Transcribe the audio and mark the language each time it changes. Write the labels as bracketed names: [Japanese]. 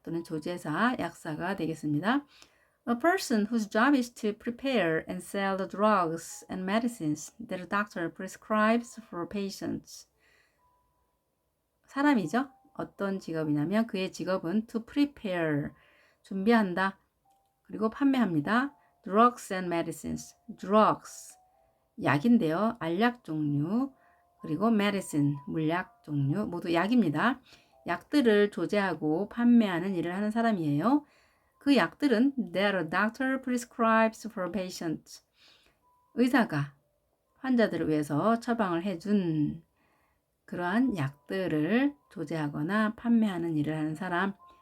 [Korean] 또는 조제사, 약사가 되겠습니다. [English] A person whose job is to prepare and sell the drugs and medicines that a doctor prescribes for patients. [Korean] 사람이죠. 어떤 직업이냐면 그의 직업은 [English] to prepare, [Korean] 준비한다. 그리고 판매합니다. [English] drugs and medicines. [Korean] drugs, 약인데요. 알약 종류. 그리고 medicine, 물약 종류. 모두 약입니다. 약들을 조제하고 판매하는 일을 하는 사람이에요. [English] 그 약들은 that a doctor prescribes for patients. [Korean] 의사가 환자들을 위해서 처방을 해준 그러한 약들을 조제하거나 판매하는 일을 하는 사람.